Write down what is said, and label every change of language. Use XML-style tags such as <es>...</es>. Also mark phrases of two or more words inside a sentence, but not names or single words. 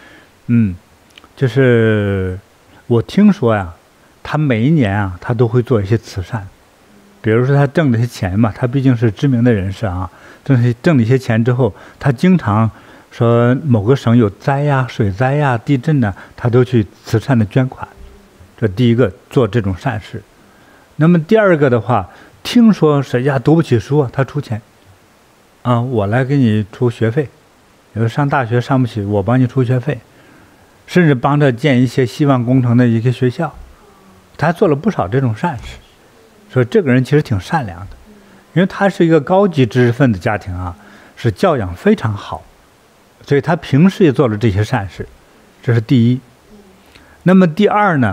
<zh>就是我聽說呀，他每一年啊，他都會做一些慈善，比如說他掙了些錢嘛，他畢竟是知名的人士啊，掙了一些錢之後，他經常說某個省有災呀、水災呀、地震呢，他都去慈善的捐款。這第一個做這種善事。那麼第二個的話，聽說誰家讀不起書啊，他出錢，我來給你出學費，有的上大學上不起，我幫你出學費，甚至幫着建一些希望工程的一些學校，他做了不少這種善事，所以這個人其實挺善良的，因為他是一個高級知識分子家庭啊，是教養非常好，所以他平時也做了這些善事，這是第一。那麼第二呢？</zh>